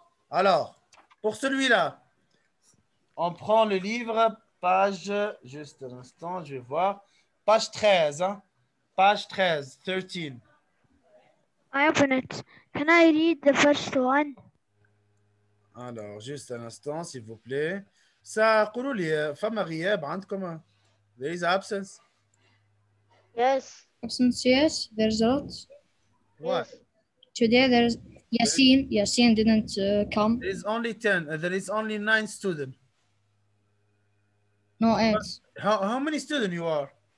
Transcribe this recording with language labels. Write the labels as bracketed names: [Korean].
[French] Alors, pour celui-là, on prend le livre, page, juste un instant, je vais voir, page 13, hein? Page 13, 13. [English] I open it. Can I read the first one? [French] Alors, juste un instant, s'il vous plaît. [Arabic] Ça, قولوا لي فما غياب عندكم? [English] There is absence. Yes. Absence, yes, there's a lot. What? Yes. Today there's Yasin. Yasin didn't come. There is only 10. There is only 9 students. No, 8. How many students you are?